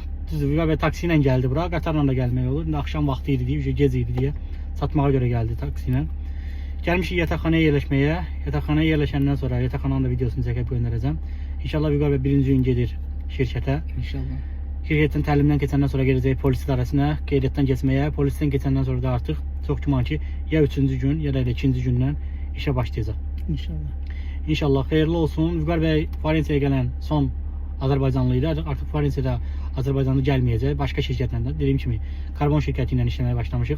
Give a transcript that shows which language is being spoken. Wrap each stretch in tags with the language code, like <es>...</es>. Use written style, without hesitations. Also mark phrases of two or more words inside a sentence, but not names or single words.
<tr>Vüqar Bey taksiyle geldi bura. Qatarla da gelmək olur. Akşam vaxtıydı diye, gece idi diye satmağa göre geldi taksiyle. Gelmişik yatakhanaya yerleşmeye. Yatakhanaya yerleşenden sonra yatakhananın da videosunu çekip göndereceğim. İnşallah Vüqar Bey birinci gün gelir şirkete. İnşallah.</tr> <az>Şirketin təlimdən keçəndən sonra geləcək polis idarəsinə, qeydiyyatdan keçməyə. Polisten keçəndən sonra da artıq çox güman ki, ya 3-cü gün, ya da 2-ci gündən işə başlayacaq. İnşallah. İnşallah xeyirli olsun. Vüqar Bey Florensiyaya gələn son Azərbaycanlıydı. Artıq Florensiyada Azərbaycanlı gəlməyəcək. Başqa şirkətlə də dediyim kimi karbon şirkəti ilə işləməyə başlamışıq.</az>